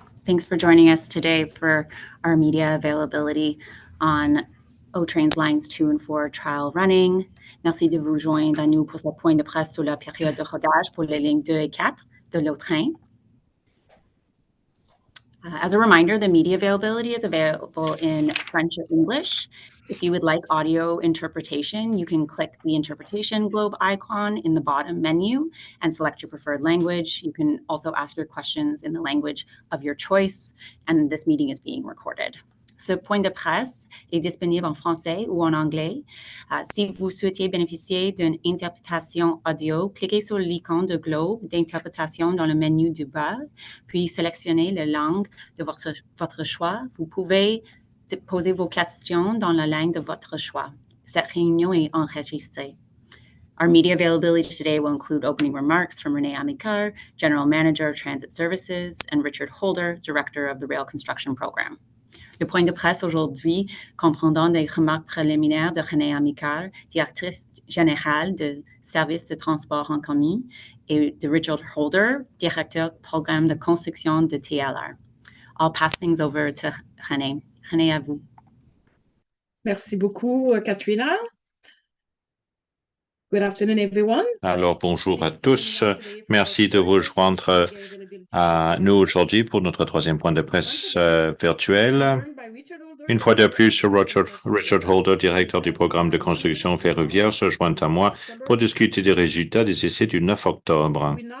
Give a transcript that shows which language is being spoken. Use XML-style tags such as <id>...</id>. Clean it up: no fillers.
<en>Thanks for joining us today for our media availability on O-Trains Lines 2 and 4 trial running.</en> <fr>Merci de vous joindre à nous pour ce point de presse sur la période de rodage pour les lignes 2 et 4 de l'O-Train.</fr> <en>As a reminder, the media availability is available in French or English. If you would like audio interpretation, you can click the interpretation globe icon in the bottom menu and select your preferred language. You can also ask your questions in the language of your choice, and this meeting is being recorded.</en> <fr>Ce point de presse est disponible en français ou en anglais. Si vous souhaitez bénéficier d'une interprétation audio, cliquez sur l'icône de globe d'interprétation dans le menu du bas, puis sélectionnez la langue de votre choix. Vous pouvez poser vos questions dans la langue de votre choix. Cette réunion est enregistrée.</fr> <en>Our media availability today will include opening remarks from René Amicard, General Manager of Transit Services, and Richard Holder, Director of the Rail Construction Program.</en> <fr>Le point de presse aujourd'hui comprendant des remarques préliminaires de René Amicard, directrice générale de services de transport en commun, et de Richard Holder, directeur du programme de construction de TLR.</fr> <en>I'll pass things over to René.</en> <fr>René, à vous. Merci beaucoup, Katrina.</fr> <en>Good afternoon, everyone.</en> <fr>Alors, bonjour à tous. Merci de vous joindre à nous aujourd'hui pour notre troisième point de presse virtuel. Une fois de plus, Richard Holder, directeur du programme de construction ferroviaire, se joint à moi pour discuter des résultats des essais du 9 octobre.</fr>